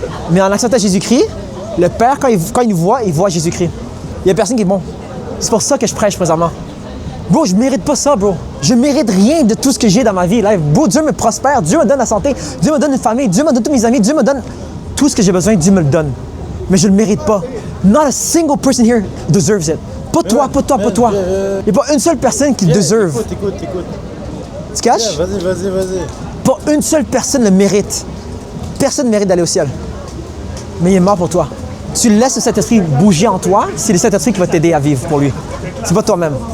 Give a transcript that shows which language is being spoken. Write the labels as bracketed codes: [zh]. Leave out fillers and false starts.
[fr] Mais en acceptant Jésus-Christ, le Père, quand il nous voit, il voit Jésus-Christ. Il n'y a personne qui est bon. C'est pour ça que je prêche présentement. Bro, je mérite pas ça, bro. Je mérite rien de tout ce que j'ai dans ma vie. Là, bro, Dieu me prospère, Dieu me donne la santé, Dieu me donne une famille, Dieu me donne tous mes amis, Dieu me donne tout ce que j'ai besoin, Dieu me le donne. Mais je ne le mérite pas. [en] Not a single person here deserves it. [fr] Pas toi. Il n'y a pas une seule personne qui deserve. Écoute. Tu caches? Yeah, vas-y. Pas une seule personne le mérite. Personne ne mérite d'aller au ciel. Mais il est mort pour toi. Tu laisses le Saint-Esprit bouger en toi, c'est le Saint-Esprit qui va t'aider à vivre pour lui. C'est pas toi-même.